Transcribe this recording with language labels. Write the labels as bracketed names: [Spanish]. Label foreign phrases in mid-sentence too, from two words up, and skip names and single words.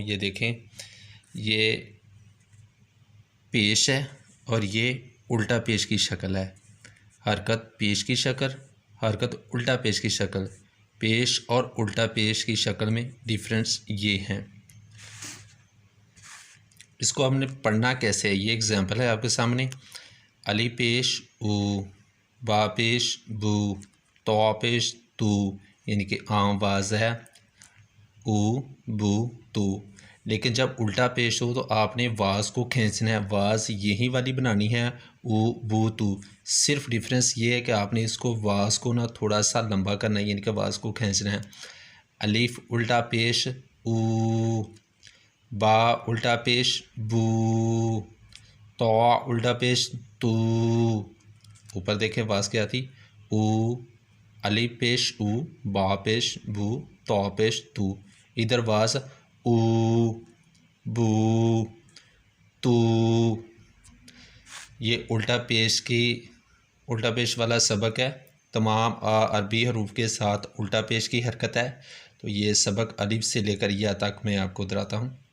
[Urdu] یہ دیکھیں، یہ پیش ہے اور یہ الٹا پیش کی شکل ہے۔ حرکت پیش کی شکل، حرکت الٹا پیش کی شکل، پیش اور الٹا پیش کی شکل میں ڈیفرنس یہ ہیں۔ اس کو ہم نے پڑھنا کیسے ہے، یہ ایگزامپل ہے آپ کے سامنے۔ علی پیش او، با پیش بو، تو پیش تو، یعنی کہ عام واز ہے او بو تو۔ لیکن جب الٹا پیش ہو تو آپ نے واز کو کھینچنا ہے، واز یہی والی بنانی ہے او بو تو۔ صرف ڈیفرنس یہ ہے کہ آپ نے اس کو واز کو تھوڑا سا لمبا کرنا ہے، یعنی کہ واز کو کھینچنا ہے۔ الف الٹا پیش او، با الٹا پیش بو، تو الٹا پیش تو۔ اوپر دیکھیں واز کیا تھی، او، الف پیش او، با پیش بو، تو پیش تو۔ ادھر واز او بو تو۔ یہ الٹا پیش والا سبق ہے، تمام عربی حروف کے ساتھ الٹا پیش کی حرکت ہے۔ تو یہ سبق الف سے لے کر یا تک میں آپ کو دہراتا ہوں۔